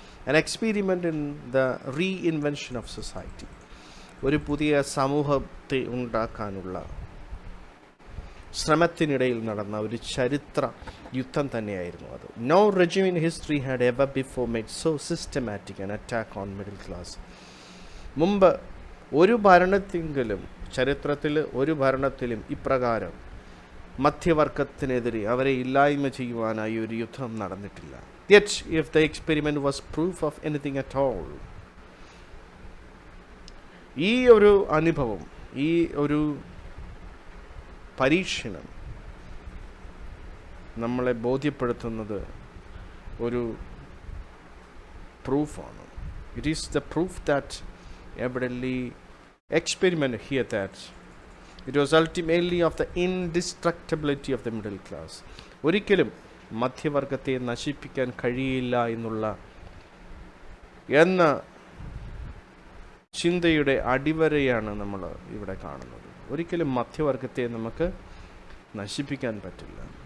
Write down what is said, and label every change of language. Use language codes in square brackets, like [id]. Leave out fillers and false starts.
[en] an experiment in the reinvention of society. [ml] ഒരു പുതിയ സമൂഹത്തെ ഉണ്ടാക്കാനുള്ള ശ്രമത്തിനിടയിൽ നടന്ന ഒരു ചരിത്ര യുദ്ധം തന്നെയായിരുന്നു അത്. [en] No regime in history had ever before made so systematic an attack on middle class. [ml] മുമ്പ് ഒരു ഭരണത്തിലും, ചരിത്രത്തിൽ ഒരു ഭരണത്തിലും ഇപ്രകാരം മധ്യവർഗത്തിനെതിരെ അവരെ ഇല്ലായ്മ ചെയ്യുവാനായി ഒരു യുദ്ധം നടന്നിട്ടില്ല. [en] Yet, if the experiment was proof of anything at all, [ml] ഈ ഒരു അനുഭവം, ഈ ഒരു പരീക്ഷണം നമ്മളെ ബോധ്യപ്പെടുത്തുന്നത് ഒരു പ്രൂഫാണ്. [en] It is the proof that evidently experiment here that it was ultimately of the indestructibility of the middle class. [ml] ഒരിക്കലും മധ്യവർഗത്തെ നശിപ്പിക്കാൻ കഴിയില്ല എന്ന ചിന്തയുടെ അടിവരയാണ് നമ്മൾ ഇവിടെ കാണുന്നത്. ഒരിക്കലും മധ്യവർഗത്തെ നമുക്ക് നശിപ്പിക്കാൻ പറ്റില്ല.